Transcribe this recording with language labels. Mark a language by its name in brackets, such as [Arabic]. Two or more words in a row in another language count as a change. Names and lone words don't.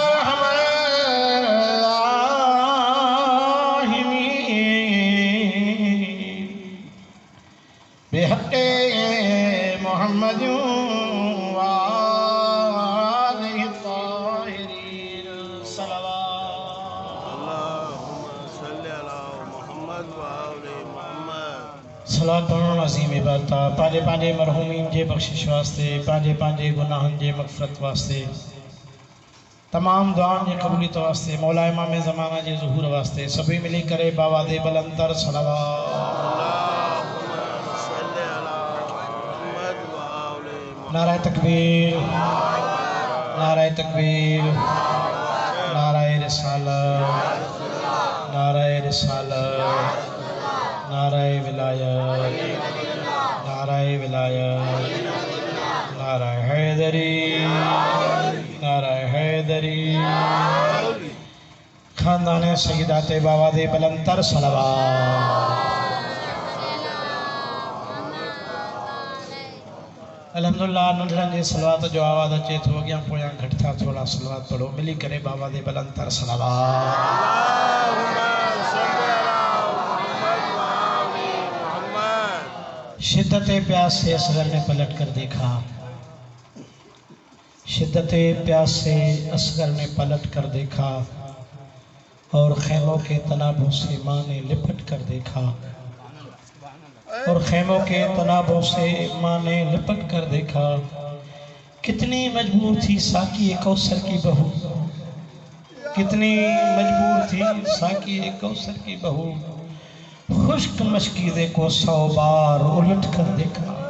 [Arabic] بحق محمد وآله الطاهرين صلوات اللهم صل على محمد و آل [Sindhi] मुहम्मद सलातुन अज़ीम इबादत पांजे पांजे मरहूमीन जे बख्शिश वास्ते पांजे पांजे गुनाहन जे मग़फ़िरत वास्ते तमाम दुआन जे क़बूलियत वास्ते मौला इमाम ज़माना जे ज़ुहूर वास्ते सभी मिली करे बाबा दे बुलंदर सलावत [Urdu] نعرۂ تکبیر نعرۂ تکبیر نعرۂ رسالت نعرۂ رسالت نعرۂ ولایت نعرۂ ولایت نعرۂ حیدری نعرۂ حیدری [Sindhi] खानदान सय्यदात बाबा दे बुलंदर सलावत अल्हम्दुलिल्लाह नंढड़नि जे सलवात जो आवाज़ अचे थो अॻियां पोयां घटि था थोरा सलवात पढ़ो मिली करे बाबा दे बुलंदर [Urdu] صلوات شدت پیاس سے اصغر نے پلٹ کر دیکھا شدت پیاس سے اصغر نے پلٹ کر دیکھا اور خیموں کے طنابوں سے ماں نے لپٹ کر دیکھا اور خیموں کے طنابوں سے ماں نے لپٹ کر دیکھا کتنی مجبور تھی ساقی کوثر کی بہو کتنی مجبور تھی ساقی کوثر کی بہو خشک مشکیزے کو 100 بار الٹ کر دیکھا